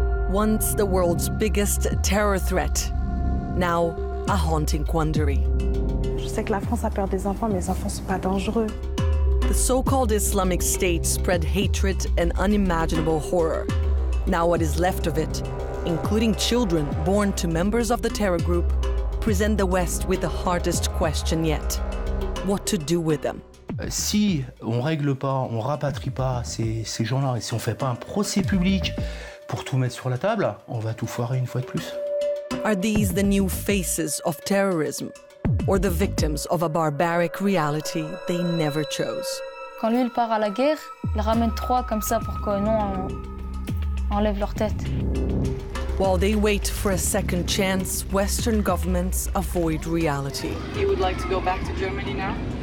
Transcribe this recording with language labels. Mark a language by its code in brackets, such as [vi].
[en] Once the world's biggest terror threat, now a haunting quandary. [fr] Je sais que la France a peur des enfants, mais les enfants sont pas dangereux. [en] The so-called Islamic State spread hatred and unimaginable horror. Now what is left of it, including children born to members of the terror group, present the West with the hardest question yet. What to do with them? [fr] Si on règle pas, on rapatrie pas ces gens-là, et si on fait pas un procès public pour tout mettre sur la table, on va tout foirer une fois de plus. [en] Are these the new faces of terrorism, or the victims of a barbaric reality they never chose? [fr] Quand lui il part à la guerre, il ramène 3 comme ça pour que nous enlève leur tête. [en] While they wait for a second chance, Western governments avoid reality. You would like to go back to Germany now?